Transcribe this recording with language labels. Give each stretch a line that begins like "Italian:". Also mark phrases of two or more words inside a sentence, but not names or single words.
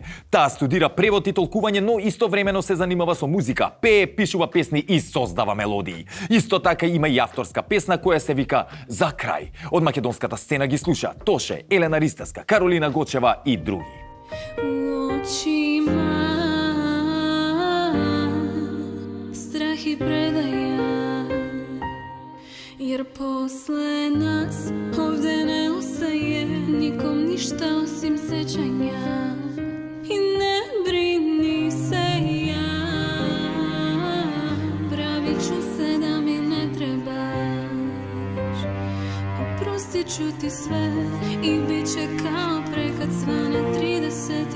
Macedonian: Таа студира превод и толкување, но истовремено се занимава со музика, пее, пишува песни и создава мелодии. Исто така има и авторска песна која се вика За крај. Од македонската сцена ги слуша Тоше, Елена Ристевска, Каролина Гочева и други.
Serbian: очима ih predaja, jer posle nas ovde ne ostaje nikom ništa osim sećanja.
Croatian: I ne brini se ja, pravit ću se da mi ne trebaš, oprostit ću ti sve i bit će kao pre kad svane 30.